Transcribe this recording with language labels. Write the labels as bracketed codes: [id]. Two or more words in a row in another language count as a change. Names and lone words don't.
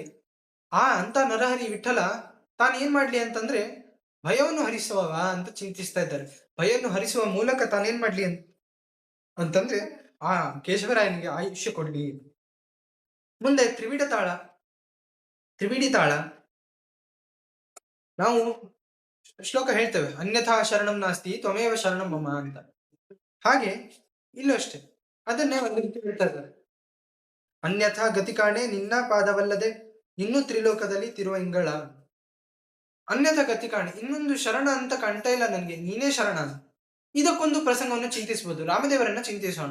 [kn] ಅಂತ ನರಹರಿ ವಿಠಲ ತಾನು ಏನ್ ಮಾಡ್ಲಿ ಅಂತಂದ್ರೆ, ಭಯವನ್ನು ಹರಿಸುವವ ಅಂತ ಚಿಂತಿಸ್ತಾ ಇದ್ದಾರೆ. ಭಯವನ್ನು ಹರಿಸುವ ಮೂಲಕ ತಾನೇನ್ ಮಾಡ್ಲಿ ಅಂತಂದ್ರೆ, ಆ ಕೇಶವರಾಯನಿಗೆ ಆಯುಷ್ಯ ಕೊಡ್ಲಿ. ಮುಂದೆ ತ್ರಿವಿಡಿ ತಾಳ ನಾವು ಶ್ಲೋಕ ಹೇಳ್ತೇವೆ, [sa] ಅನ್ಯಥಾ ಶರಣಂ ನಾಸ್ತಿ ತ್ವಮೇವ ಶರಣಂ ಮಮ ಅಂತ. [kn] ಹಾಗೆ ಇಲ್ಲೂ ಅಷ್ಟೇ, ಅದನ್ನೇ ಒಂದು ರೀತಿ ಹೇಳ್ತಾ ಇದ್ದಾರೆ. ಅನ್ಯಥಾ ಗತಿ ಕಾಣೆ ನಿನ್ನ ಪಾದವಲ್ಲದೆ ಇನ್ನೂ ತ್ರಿಲೋಕದಲ್ಲಿ ತಿರುವಂಗಳ. ಅನ್ಯಥಾ ಗತಿ ಕಾಣೆ, ಇನ್ನೊಂದು ಶರಣ ಅಂತ ಕಾಣ್ತಾ ಇಲ್ಲ ನನ್ಗೆ, ನೀನೇ ಶರಣ. ಇದಕ್ಕೊಂದು ಪ್ರಸಂಗವನ್ನು ಚಿಂತಿಸಬಹುದು. ರಾಮದೇವರನ್ನ ಚಿಂತಿಸೋಣ.